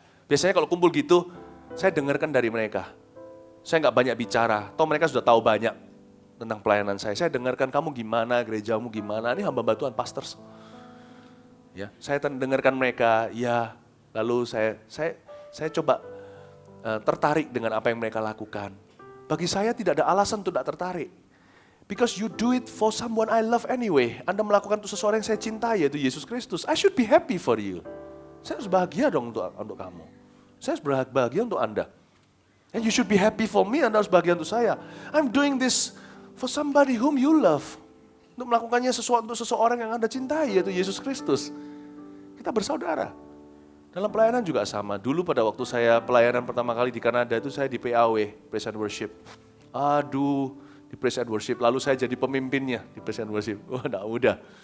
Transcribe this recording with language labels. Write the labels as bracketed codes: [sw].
[id] Biasanya kalau kumpul gitu, saya dengarkan dari mereka. Saya nggak banyak bicara, toh mereka sudah tahu banyak. tentang pelayanan saya. Saya dengarkan kamu gimana, gerejamu gimana. Ini hamba Tuhan, pastors. Ya, saya dengarkan mereka, ya. Lalu saya coba tertarik dengan apa yang mereka lakukan. Bagi saya tidak ada alasan untuk tidak tertarik. [en] Because you do it for someone I love anyway. [id] Anda melakukan untuk seseorang yang saya cintai, yaitu Yesus Kristus. [en] I should be happy for you. [id] Saya harus bahagia dong untuk kamu. Saya harus bahagia untuk Anda. [en] And you should be happy for me, [id] Anda harus bahagia untuk saya. [en] I'm doing this for somebody whom you love. [id] Untuk melakukannya sesuatu untuk seseorang yang Anda cintai, yaitu Yesus Kristus. Kita bersaudara. Dalam pelayanan juga sama. Dulu pada waktu saya pelayanan pertama kali di Kanada itu saya di PAW, Praise and Worship. Aduh, di Praise and Worship. Lalu saya jadi pemimpinnya di Praise and Worship. Wah, enggak mudah.